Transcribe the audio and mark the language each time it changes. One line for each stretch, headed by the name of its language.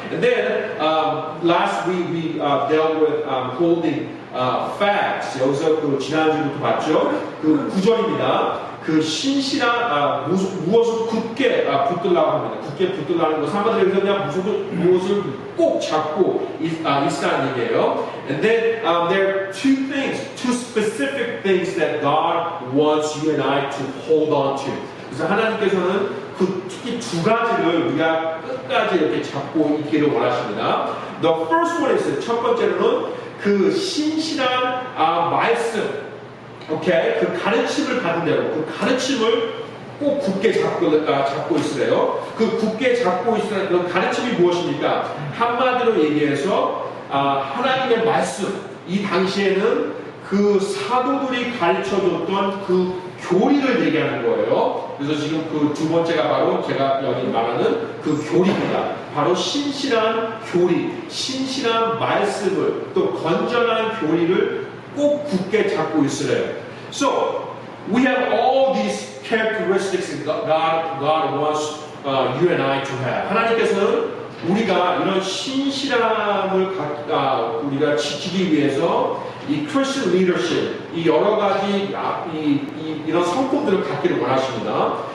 English: And then last week we dealt with holding fast.
Korean: 여기서 지난주부터 봤죠. 9절입니다. 신실한 무엇을 굳게 붙들라고 합니다. 굳게 붙들라는 것은 한마디로 해서 그냥 무엇을 꼭 잡고 있다는 얘기예요.
English: And then there are two specific things that God wants you and I to hold on to.
Korean: 그래서 하나님께서는 특히 두 가지를 우리가 끝까지 이렇게 잡고 있기를 원하십니다.
English: The first one is
Korean: 첫 번째로는 신실한 말씀. 오케이, 가르침을 받은 대로 가르침을 꼭 굳게 잡고 있으래요. 굳게 잡고 있으라는 그 가르침이 무엇입니까? 한마디로 얘기해서 하나님의 말씀. 이 당시에는 사도들이 가르쳐줬던 교리를 얘기하는 거예요. 그래서 지금 두 번째가 바로 제가 여기 말하는 교리입니다. 바로 신실한 교리, 신실한 말씀을 또 건전한 교리를 꼭 굳게 잡고 있으래요.
English: So we have all these characteristics that God wants you and I to have.
Korean: 하나님께서는 우리가 이런 신실함을 우리가 지키기 위해서 이 Christian leadership, 이 여러 가지 이런 성품들을 갖기를 원하십니다.